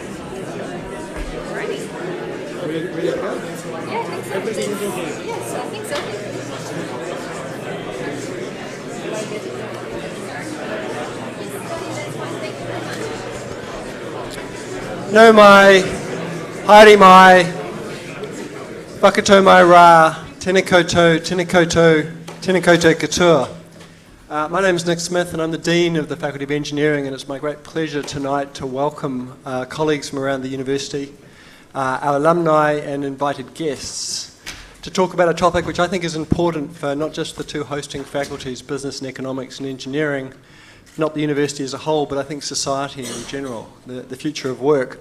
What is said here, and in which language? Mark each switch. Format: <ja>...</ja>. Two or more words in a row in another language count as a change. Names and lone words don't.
<en>Alrighty. Ready to go? Yeah, I think so. Everything is okay? Yes, I think so.</en> <mi>No mai, haere mai, whakato mai rā, tēnā koutou, tēnā koutou, tēnā koutou katoa.</mi> <en>My name is Nick Smith and I'm the Dean of the Faculty of Engineering, and it's my great pleasure tonight to welcome colleagues from around the university, our alumni and invited guests to talk about a topic which I think is important for not just the two hosting faculties, business and economics and engineering, not the university as a whole, but I think society in general, the future of work.</en>